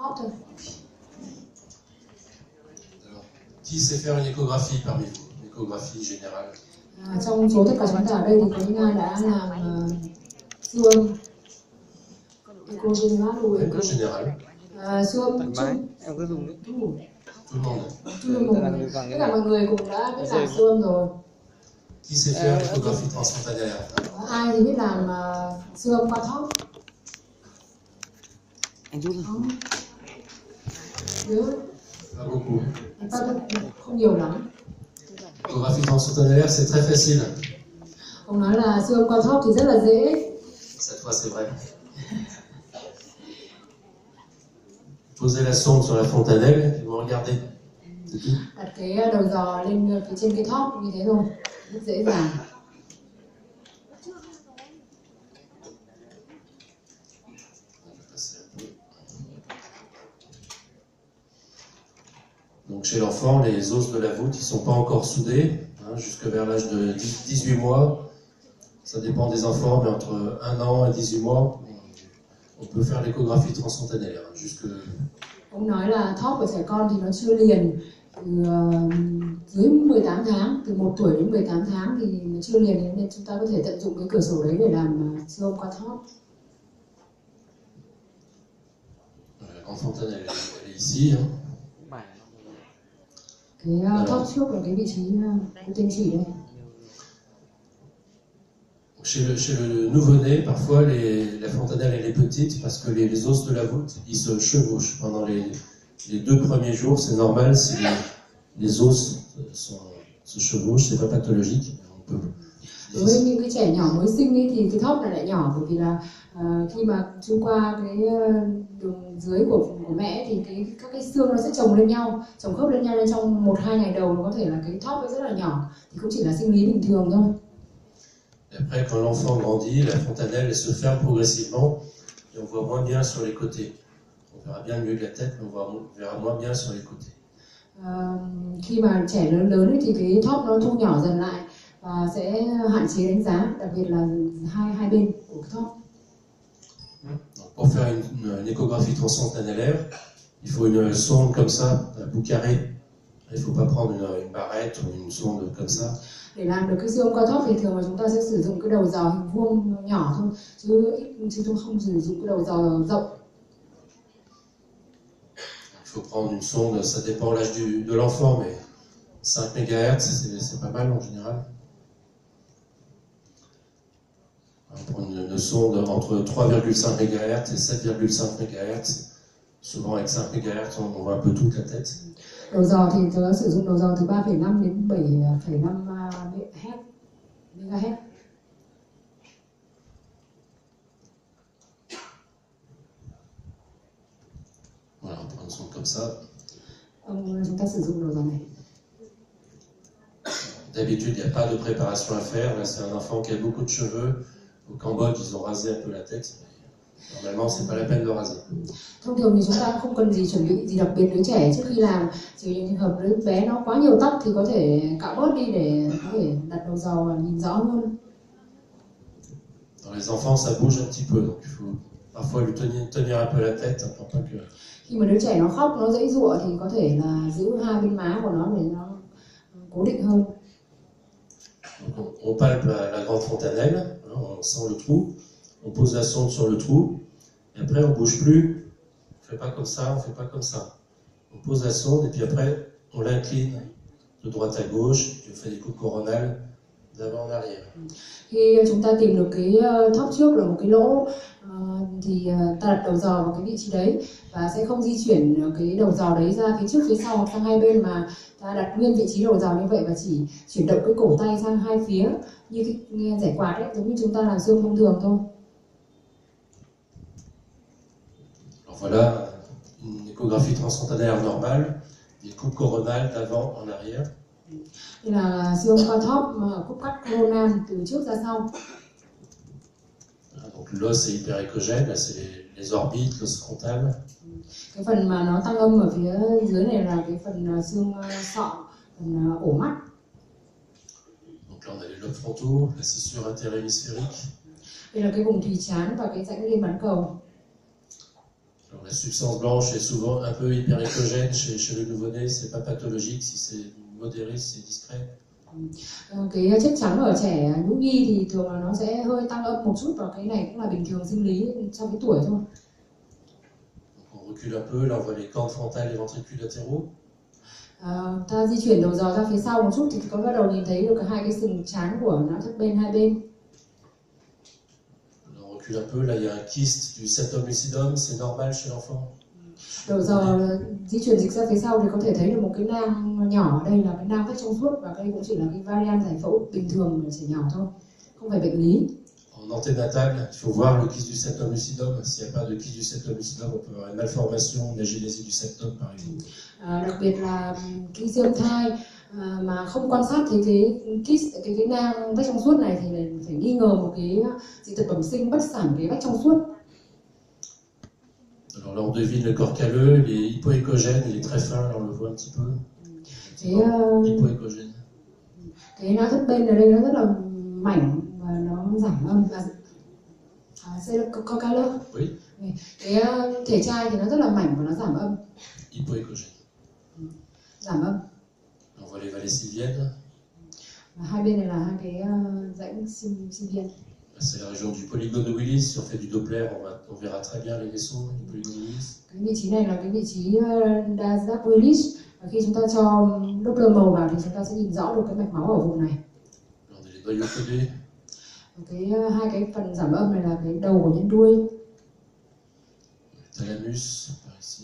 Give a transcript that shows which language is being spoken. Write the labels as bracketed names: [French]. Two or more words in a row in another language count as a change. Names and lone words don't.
[Vietnamese] thôi. [French] Qui sait faire une échographie parmi vous? Une échographie générale. [Vietnamese] Trong số tất cả chúng ta ở đây thì có những ai đã làm siêu âm echo [French] Général. [Vietnamese] siêu âm thoải mái, em cứ dùng đi. [French] Tout le monde. [Vietnamese] Tất cả mọi người cũng đã biết làm siêu âm rồi. [French] Qui sait faire l'échographie transfrontalière? [Vietnamese] Ai thì biết làm siêu âm qua thóp? Anh rút Không. [French] Pas beaucoup. [Vietnamese] Không nhiều lắm. [French] L'échographie transfrontalière, c'est très facile. [Vietnamese] Ông nói là siêu âm qua thóp thì rất là dễ. [French] Cette fois, c'est vrai. Posez la sonde sur la fontanelle et vous regardez. C'est tout. [Vietnamese] Đặt cái đầu giò lên phía trên cái thóp như thế thôi, rất dễ dàng. [French] Donc chez l'enfant, les os de la voûte, ils ne sont pas encore soudés, jusque vers l'âge de 18 mois. Ça dépend des enfants, mais entre 1 an et 18 mois, on peut faire l'échographie transfrontalière. [Vietnamese] Ông nói là thóp của trẻ con thì nó chưa liền, từ dưới 18 tháng, từ 1 tuổi đến 18 tháng thì nó chưa liền, nên chúng ta có thể tận dụng cái cửa sổ đấy để làm siêu âm qua thóp. [French] La grande fontanelle, elle est ici. [Vietnamese] Cái thóp trước là cái vị trí của tên chỉ đây. [French] Chez le nouveau-né, parfois la fontanelle elle est petite parce que les os de la voûte ils se chevauchent pendant les 2 premiers jours. C'est normal si les os se chevauchent, c'est pas pathologique. On peut. [Vietnamese] Đối với những cái trẻ nhỏ mới sinh ấy, thì cái thóp này lại nhỏ, bởi vì là khi mà xuyên qua cái đường dưới của mẹ thì các cái xương nó sẽ chồng lên nhau, chồng khớp lên nhau, nên trong 1-2 ngày đầu nó có thể là cái thóp nó rất là nhỏ, thì cũng chỉ là sinh lý bình thường thôi. [French] Après, quand l'enfant grandit, la fontanelle elle se ferme progressivement et on voit moins bien sur les côtés. On verra bien mieux de la tête, mais on verra moins bien sur les côtés. [Vietnamese] Khi mà trẻ lớn ấy, thì cái thóp nó thu nhỏ dần lại và sẽ hạn chế đánh giá, đặc biệt là hai bên của cái thóp. [French] Donc, pour faire une échographie transfrontalière, il faut une sonde comme ça, à bout carré. Il ne faut pas prendre une barrette ou une sonde comme ça. [Vietnamese] Để làm được cái siêu âm qua thóp thì thường là chúng ta sẽ sử dụng cái đầu giò hình vuông nhỏ thôi, chứ không sử dụng cái đầu giò rộng. [French] Il faut prendre une sonde, ça dépend l'âge de l'enfant, mais 5 MHz, c'est pas mal en général. On prend une sonde entre 3,5 MHz et 7,5 MHz. Souvent avec 5 MHz, on voit un peu toute la tête. [Vietnamese] Đầu giò thì tớ sử dụng đầu giò từ 3,5 đến 7,5 MHz. [French] Voilà, on prend une sonde comme ça. [Vietnamese] Chúng ta sử dụng đầu giò này. [French] D'habitude, il n'y a pas de préparation à faire. Là, c'est un enfant qui a beaucoup de cheveux. Au Cambodge, ils ont rasé un peu la tête. Normalement, c'est pas la peine de raser. [Vietnamese] Thông thường thì chúng ta không cần gì chuẩn bị gì đặc biệt đứa trẻ trước khi làm. Chỉ những trường hợp đứa bé nó quá nhiều tóc thì có thể cạo bớt đi để có thể đặt đầu giò và nhìn rõ hơn. [French] Dans les enfants, ça bouge un petit peu, donc il faut parfois lui tenir un peu la tête pour pas que. [Vietnamese] Khi mà đứa trẻ nó khóc, nó giãy giụa thì có thể là giữ hai bên má của nó để nó cố định hơn. [French] Donc on palpe la grande fontanelle, on sent le trou, on pose la sonde sur le trou, et après on bouge plus, on fait pas comme ça, on fait pas comme ça. On pose la sonde et puis après on l'incline de droite à gauche, et on fait des coupes coronales d'avant en arrière. [Vietnamese] Khi chúng ta tìm được cái thóp trước là một cái lỗ thì ta đặt đầu giò vào cái vị trí đấy và sẽ không di chuyển cái đầu giò đấy ra phía trước phía sau hoặc sang hai bên, mà ta đặt nguyên vị trí đầu giò như vậy và chỉ chuyển động cái cổ tay sang hai phía như cái giải quạt ấy, giống như chúng ta làm siêu âm thông thường thôi. [French] Alors voilà une échographie transfrontalière normale, des coupes coronales d'avant en arrière. [Vietnamese] Đây là siêu âm qua thóp cúp cắt coronal từ trước ra sau. [French] Donc l'os est hyperéchogène, là c'est les orbites, l'os frontal. [Vietnamese] Cái phần mà nó tăng âm ở phía dưới này là cái phần xương sọ, phần ổ mắt. [French] Donc là on a les lobes frontaux, la scissure interhémisphérique. [Vietnamese] Đây là cái vùng thùy trán và cái rãnh liên bán cầu. [French] Alors, la substance blanche est souvent un peu hyperécogène chez le nouveau-né, c'est pas pathologique si c'est modéré, si c'est discret. [Vietnamese] Cái chất trắng ở trẻ nhũ nhi thì thường là nó sẽ hơi tăng âm một chút, và cái này cũng là bình thường sinh lý trong cái tuổi thôi. [French] Donc on recule un peu, là on voit les cordes frontales et ventricules latéraux. [Vietnamese] Ta di chuyển đầu giò ra phía sau một chút thì có bắt đầu nhìn thấy được hai cái sừng trán của não thất bên hai bên. [French] On recule un peu, là il y a un kyste du septum lucidum, c'est normal chez l'enfant. [Vietnamese] Đầu giò di chuyển dịch ra phía sau thì có thể thấy được một cái nang nhỏ, đây là cái nang vách trong suốt, và đây cũng chỉ là cái variant giải phẫu bình thường của trẻ nhỏ thôi, không phải bệnh lý. [French] En anténatal, il faut voir le kyste du septum lucidum. S'il n'y a pas de kyste du septum lucidum, on peut avoir une malformation, une agénésie du septum par exemple. [Vietnamese] Đặc biệt là khi siêu thai mà không quan sát thấy cái nang vách trong suốt này thì phải nghi ngờ một cái dị tật bẩm sinh bất sản cái vách trong suốt. [French] Alors là, on devine le corps calleux, il est hypoécogène, il est très fin, là on le voit un petit peu. Hypoécogène. [Vietnamese] Cái não thất bên ở đây nó rất là mảnh và nó giảm âm. [French] C'est le corps calleux. Oui. [Vietnamese] Cái thể trai thì nó rất là mảnh và nó giảm âm. [French] Hypoécogène. [Vietnamese] Giảm âm. [French] On voit les vallées sylviennes. [Vietnamese] Và hai bên này là hai cái rãnh sylvienne. [French] C'est la région du polygone de Willis. Si on fait du Doppler, on verra très bien les vaisseaux du polygone de Willis. [Vietnamese] Cái vị trí này là cái vị trí đa giác Willis. Và khi chúng ta cho Doppler màu vào thì chúng ta sẽ nhìn rõ được cái mạch máu ở vùng này. [French] On a les noyaux codés. [Vietnamese] Hai cái phần giảm âm này là cái đầu của nhẫn đuôi. [French] Thalamus, par ici.